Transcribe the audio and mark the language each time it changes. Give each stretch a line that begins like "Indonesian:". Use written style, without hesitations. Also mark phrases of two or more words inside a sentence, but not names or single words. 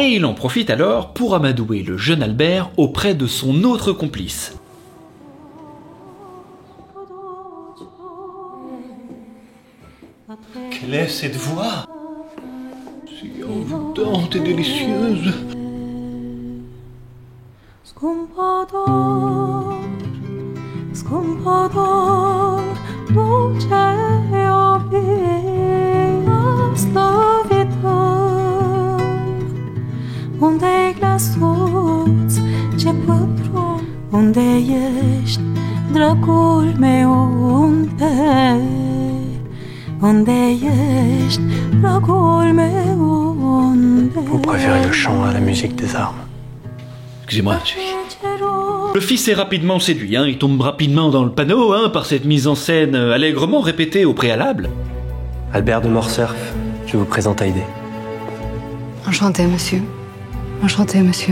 French: Et il en profite alors pour amadouer le jeune Albert auprès de son autre complice. Quelle est cette voix? Si envoûtante et délicieuse.
Romanian: Scumpador, dulce slovitor, unde-i glasul ce pătrund, unde ești, dragul meu, unde ești, dragul meu, unde.
French: Vous préférez le chant à la musique des armes? Excusez-moi, Le fils est rapidement séduit, hein, il tombe rapidement dans le panneau hein, par cette mise en scène allègrement répétée au préalable. Albert de Morcerf, je vous présente Haydée. Enchanté, monsieur. Enchanté, monsieur.